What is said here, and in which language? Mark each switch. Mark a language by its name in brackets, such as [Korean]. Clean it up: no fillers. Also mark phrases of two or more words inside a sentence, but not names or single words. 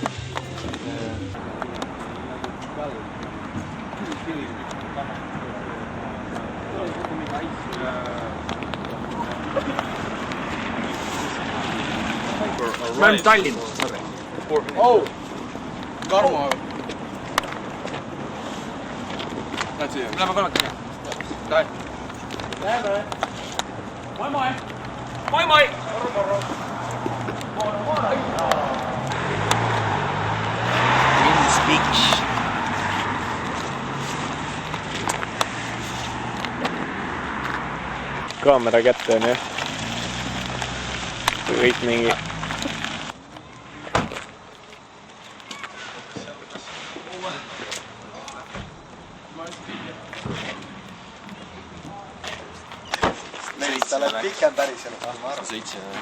[Estonian] Me oleme Tallinnas. Oh! Karmo. Lähed siia. Me läheme kolmekene. Lähe. Lähme. Moi. Moi. [English] In speech. [Estonian] Kaamera kätte on jah. Kõik mingi. Sa oled pikem päriselt. Ma arvan. 7.